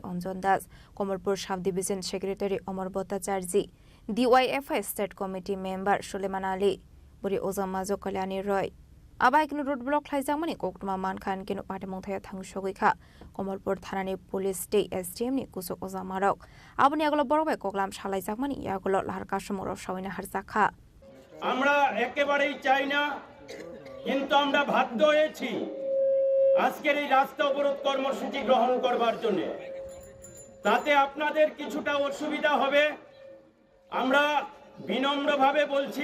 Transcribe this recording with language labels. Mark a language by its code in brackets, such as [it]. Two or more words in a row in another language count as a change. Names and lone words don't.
[trp] Anjan Das Komolpur Sub Division Secretary Amar Bhattacharya DYFI State Committee Member Suleiman Ali Buri Ozamajo Kalyani Roy Abaikno [en] road block [trp] khlaijamani koktuma mankhan kino patimung thaya thangsogoikha Komolpur Thanani Police Day SDM ni kusuk ozamarok aboni agolo borobai koklam salaijakmani yagolo lahar kasumoro sawina harjakha [bn] আমরা একেবারেই চাই না কিন্তু আমরা বাধ্য হয়েছি আজকের এই রাস্তা অবরোধ কর্মসূচি গ্রহণ করবার জন্য। তাতে আপনাদের কিছুটা অসুবিধা হবে, আমরা বিনম্রভাবে বলছি।